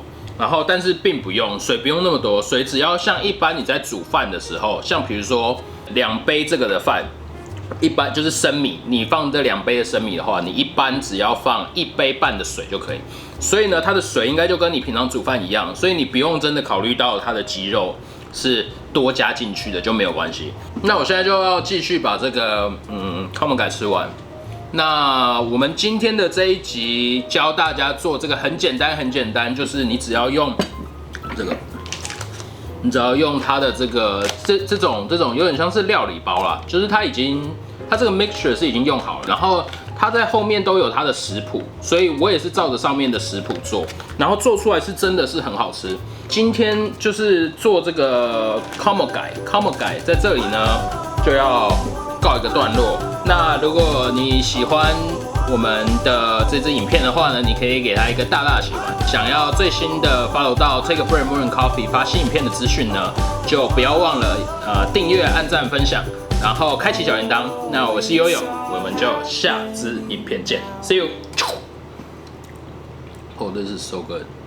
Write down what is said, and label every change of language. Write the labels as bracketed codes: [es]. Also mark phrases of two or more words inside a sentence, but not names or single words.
[zh] 然后，但是并不用水，不用那么多水，只要像一般你在煮饭的时候，像比如说2杯这个的饭，一般就是生米，你放这2杯的生米的话，你一般只要放1杯半的水就可以。所以呢，它的水应该就跟你平常煮饭一样，所以你不用真的考虑到它的鸡肉是多加进去的就没有关系。那我现在就要继续把这个ข้าวมันไก่吃完。那我们今天的这一集教大家做这个很简单，就是你只要用这个，你只要用它的这种有点像是料理包啦，就是它这个 mixture 是已经用好了，然后它在后面都有它的食谱，所以我也是照着上面的食谱做，然后做出来是真的是很好吃。今天就是做这个ข้าวมันไก่在这里呢就要告一个段落。那如果你喜欢我们的这支影片的话呢，你可以给它一个大大的喜欢。想要最新的 follow 到 Take a Break Morning Coffee 发新影片的资讯呢，就不要忘了订阅、按赞、分享，然后开启小铃铛。那我是悠悠，我们就下支影片见 ， [en] See you。Oh, this is so good.